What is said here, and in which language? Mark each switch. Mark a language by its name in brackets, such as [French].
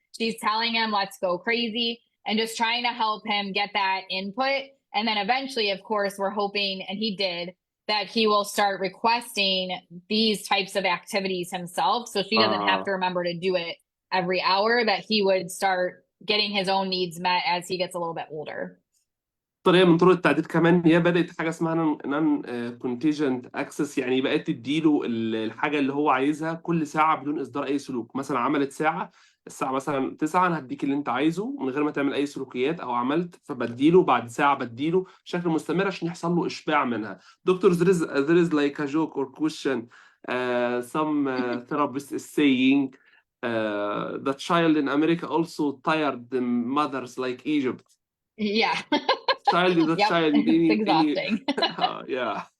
[English] She's telling him, let's go crazy, and just trying to help him get that input. And then eventually, of course, we're hoping, and he did, that he will start requesting these types of activities himself. So she doesn't have to remember to do it every hour, that he would start getting his own needs met as he gets a little bit older. [Arabic] طريقة من طرق التعديل كمان هي بدأت حاجة اسمها non contingent access، يعني بقت تديله الحاجة اللي هو عايزها كل ساعة بدون إصدار أي سلوك. مثلا عملت ساعة، الساعة مثلا 9 أنا هديك اللي أنت عايزه من غير ما تعمل أي سلوكيات، أو عملت فبديله بعد ساعة بديله بشكل مستمر عشان يحصل له إشباع منها. [English] Doctor there is like a joke or question some therapist is saying the child in America also tired the mothers like Egypt. Yeah. Child is a Yep. child. It's exhausting. Yeah.